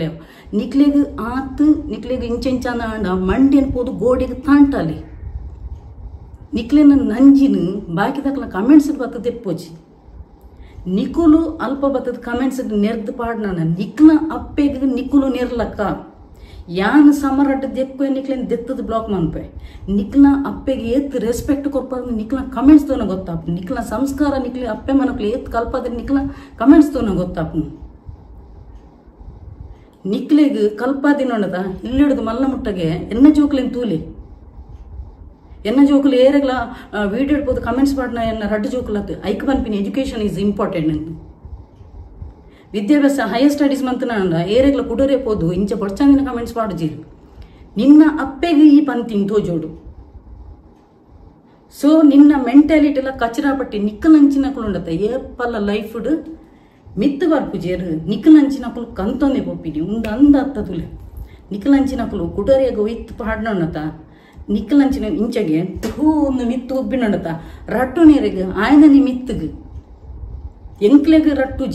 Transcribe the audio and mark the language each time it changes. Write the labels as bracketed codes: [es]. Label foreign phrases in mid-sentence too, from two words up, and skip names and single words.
[tcy] ನಿಕ್ಲೆಗ್ ಆತು ನಿಕ್ಲೆಗ್ ಇಂಚೆಂಚಾನ ಆಂಡ ಮಂಡಿನ ಪೋದು ಗೋಡೆಗೆ ತಾಂಟಾಲಿ ನಿಕ್ಲೆನ ನಂಜಿನ ಬಾಕಿ ತಕ್ಕಲ ಕಮೆಂಟ್ಸ್ ಬತ್ತದ ಎಪ್ಪೋಜಿ ನಿಕುಲು ಅಲ್ಪ ಬತ್ತದ ಕಮೆಂಟ್ಸ್ ನೆರ್ದು ಪಾಡ್ನ ನಿಕ್ಲ ಅಪ್ಪೆಗೆ ನಿಕುಲು ನೆರ್ಲಕ್ಕ ಯಾನ್ ಸಮರಡ್ಡ ದೆಪ್ಪೆ ನಿಕ್ಲೆನ ದೆತ್ತದ ಬ್ಲಾಕ್ ಮನ್ಪೆ ನಿಕ್ಲ ಅಪ್ಪೆಗೆ ಏತ್ ರೆಸ್ಪೆಕ್ಟ್ ಕೊಪ್ಪ ನಿಕ್ಲ ಕಮೆಂಟ್ಸ್ ತೋನ ಗೊತ್ತಾಪ ನಿಕ್ಲ ಸಂಸ್ಕಾರ ನಿಕ್ಲೆ ಅಪ್ಪೆ ಮನಕ್ಲೆ ಏತ್ ಕಲ್ಪದ್ರೆ ನಿಕ್ಲ ಕಮೆಂಟ್ಸ್ ತೋನ ಗೊತ್ತಾಪ ನಿಕ್ಲೆಗ್ ಕಲ್ಪಾದಿ ನೋಡದ ಇಲ್ಲಿಡ್ದು ಮಲ್ಲ ಮುಟ್ಟಗೆ ಎನ್ನ ಜೋಕ್ಲೆನ್ ತೂಲಿ ಎನ್ನ ಜೋಕುಲು ಏರೆಗ್ಲ ವಿಡಿಯೋ ಇಡ್ಬೋದು ಕಮೆಂಟ್ಸ್ ಪಾಡ್ನ ಎನ್ನ ರಡ್ಡು ಜೋಕುಲತ್ತು ಐಕ್ ಬನ್ಪಿನಿ [en] education is important [tcy] ಅಂತ ವಿದ್ಯಾಭ್ಯಾಸ [en] higher studies [tcy] ಮಂತನ ಏರೆಗ್ಲ ಕುಡರೆ ಪೋದು ಇಂಚ ಬಡ್ಚಂದಿನ ಕಮೆಂಟ್ಸ್ ಪಾಡುಜಿರು ನಿನ್ನ ಅಪ್ಪೆಗೆ ಈ ಪಂತಿಂಗ್ ತೋಜೋಡು ಸೊ ನಿನ್ನ ಮೆಂಟಾಲಿಟಿ ಎಲ್ಲ ಕಚರಾ ಪಟ್ಟಿ ನಿಕ್ಕಲಂಚಿನಕಲು ಉಂಡತ ಏಪಲ್ಲ ಲೈಫ್ಡ್ ಮಿತ್ತು ಬರ್ಪುಜೇರು ನಿಕ್ಕಲಂಚಿನಕಲು ಕಂತೊಂದೆ ಪೊಪ್ಪಿನಿ ಉಂಡ ಅಂದ ಅತ್ತದುಲೆ ನಿಕ್ಕಲಂಚಿನಕಲು ಕುಡರೆಗ ಒಯ್ತು ಪಾಡ್ನೊಂಡತ ನಿಕ್ಕಲಂಚಿನ ಇಂಚಗೆ ಒಂದು ಮಿತ್ತು ಉಬ್ಬಿನೊಂಡತ ರಟ್ಟು ನೀರಿಗೆ ಆಯ್ದನಿ ಮಿತ್ತಗೆ ಎಂಕ್ಲೆಗೆ ರಟ್ಟುಜಿ